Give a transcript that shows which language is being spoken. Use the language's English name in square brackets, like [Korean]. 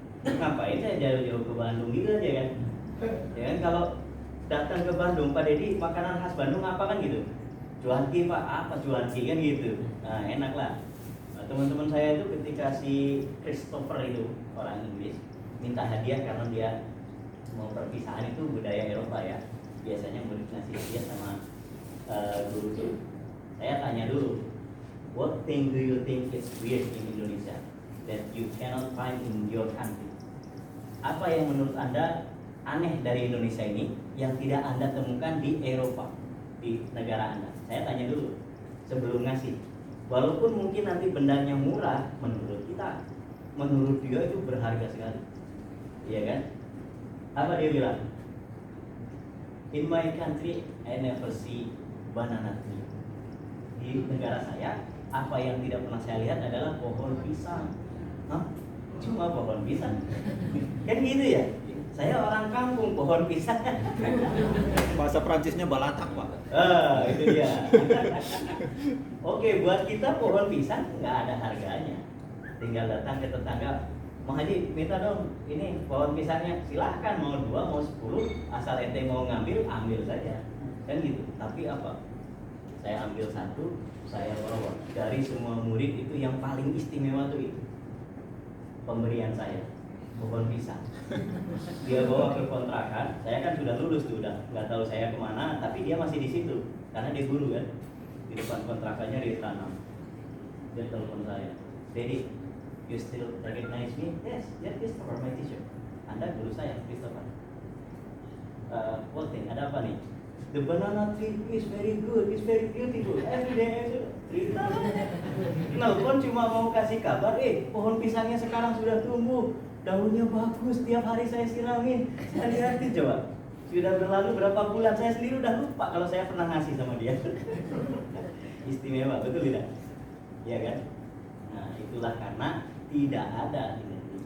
[Indonesian] Ngapain saya jauh-jauh ke Bandung gitu aja kan? Ya kan, kalau datang ke Bandung, Pak Dedi makanan khas Bandung apa kan gitu? Cuanki Pak, apa cuanki kan gitu? Nah enak lah. Nah, teman-teman saya itu ketika si Christopher itu orang Inggris minta hadiah karena dia mau perpisahan, itu budaya Eropa ya. Biasanya murid ngasih hadiah sama guru itu. Saya tanya dulu, [English] what thing do you think is weird in Indonesia that you cannot find in your country? [Indonesian] Apa yang menurut Anda aneh dari Indonesia ini yang tidak Anda temukan di Eropa, di negara Anda? Saya tanya dulu sebelum ngasih. Walaupun mungkin nanti bendanya murah menurut kita, menurut dia itu berharga sekali. Iya kan? Apa dia bilang? [English] In my country, I never see banana tree. [Indonesian] Di negara saya, apa yang tidak pernah saya lihat adalah pohon pisang. Hah? Cuma pohon pisang? Kan gitu ya? Saya orang kampung, pohon pisang. Bahasa Prancisnya balatak, Pak. Itu dia. Oke, buat kita pohon pisang nggak ada harganya. tinggal datang ke tetangga, Mang Haji minta dong ini pohon pisangnya, silahkan mau 2 mau 10 asal ente mau ngambil ambil saja kan gitu. Tapi apa, saya ambil 1, saya bawa dari semua murid itu yang paling istimewa tuh itu pemberian saya pohon pisang. Dia bawa ke kontrakan, saya kan sudah lulus tuh, udah nggak tahu saya kemana, tapi dia masih di situ karena dia guru kan, di depan kontrakannya dia tanam. Dia telepon saya, [English] Dedi, you still recognize me? Yes, yeah, Christopher, my teacher. [Indonesian] Anda guru saya, [English] Christopher. What thing? [Indonesian] Ada apa nih? [English] The banana tree is very good, it's very beautiful. Every day, [Indonesian] cerita. Nelfon cuma mau kasih kabar, pohon pisangnya sekarang sudah tumbuh, daunnya bagus, tiap hari saya siramin. Saya lihatin coba. Sudah berlalu berapa bulan, saya sendiri udah lupa kalau saya pernah ngasih sama dia. Istimewa, betul tidak? Iya kan? Nah, itulah karena tidak ada ini.